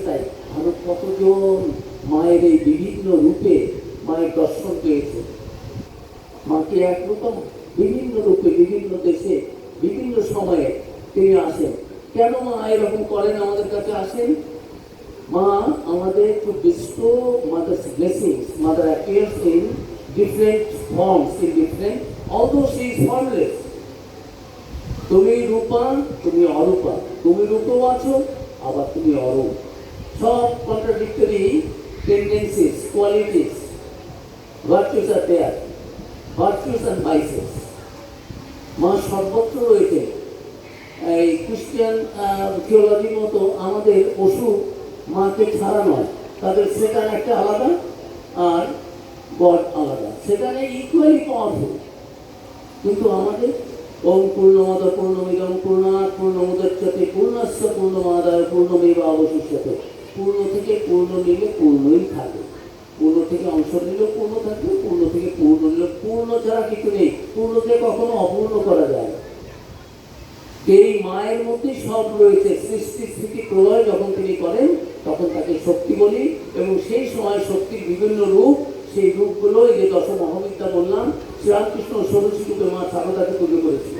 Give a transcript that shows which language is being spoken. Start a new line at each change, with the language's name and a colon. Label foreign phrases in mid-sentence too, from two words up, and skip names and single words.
Bangla: তাই আরো কতজন মায়ের এই বিভিন্ন রূপে মায়ের দর্শন পেয়েছে। মাকে একরকম বিভিন্ন রূপে বিভিন্ন দেশে বিভিন্ন সময়ে তিনি আসেন। কেন মা এরকম করেন, আমাদের কাছে আসেন? মা আমাদের
English: to bestow mother's blessings. Mother appears in different forms, in different, although she is formless.
Bangla: তুমি রূপা, তুমি অরূপা, তুমি রূপও আছো, আবার তুমি অরূপ।
English: সব contradictory tendencies, qualities, virtues are there, virtues and vices।
Bangla: মা সর্বত্র রয়েছে। এই খ্রিস্টান থিওলজির মতো আমাদের পশু মাকে ছাড়া নয়, তাদের সেটার একটা আলাদা আর গড আলাদা, সেখানে
English: equally powerful.
Bangla: কিন্তু আমাদের
Sanskrit: ওম পূর্ণমদ পূর্ণমিদম পূর্ণাৎ পূর্ণমুদচ্যতে পূর্ণস্য পূর্ণমাদায় পূর্ণমেব অবশিষ্যতে।
Bangla: পূর্ণ থেকে পূর্ণ নিলে পূর্ণই থাকে, পূর্ণ থেকে অংশ নিলেও পূর্ণ থাকবে, পূর্ণ থেকে পূর্ণ নিলে পূর্ণ ছাড়া কিছু নেই। পূর্ণকে কখনো অপূর্ণ করা যায় না। এই মায়ের মধ্যে সব রয়েছে। সৃষ্টি স্থিতি প্রলয় যখন তিনি করেন তখন তাকে শক্তি বলি, এবং সেই সময় শক্তির বিভিন্ন রূপ, সেই রূপগুলো এই যে দশ মহাবিদ্যা বললাম, শ্রীরামকৃষ্ণ ষোড়শী রূপে মা সারদাকে পুজো করেছিলেন।